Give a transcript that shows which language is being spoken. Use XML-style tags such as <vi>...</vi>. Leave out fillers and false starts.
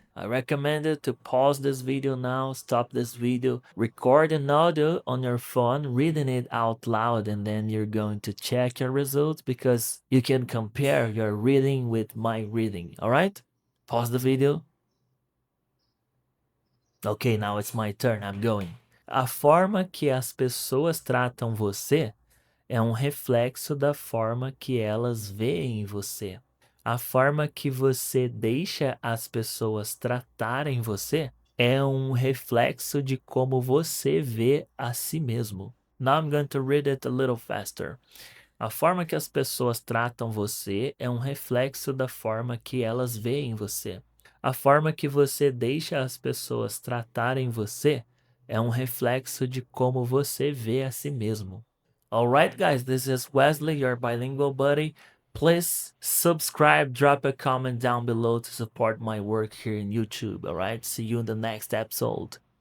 <en>I recommend you to pause this video now, stop this video, record an audio on your phone, reading it out loud, and then you're going to check your results because you can compare your reading with my reading, alright? Pause the video. Ok, now it's my turn, I'm going.</en> <pt>A forma que as pessoas tratam você é um reflexo da forma que elas veem você. A forma que você deixa as pessoas tratarem você é um reflexo de como você vê a si mesmo.</pt> <en>Now I'm going to read it a little faster.</en> <pt>A forma que as pessoas tratam você é um reflexo da forma que elas veem você. A forma que você deixa as pessoas tratarem você é um reflexo de como você vê a si mesmo.</pt> <en>Alright guys, this is Wesley, your bilingual buddy. Please subscribe, drop a comment down below to support my work here in YouTube, alright? See you in the next episode.</en>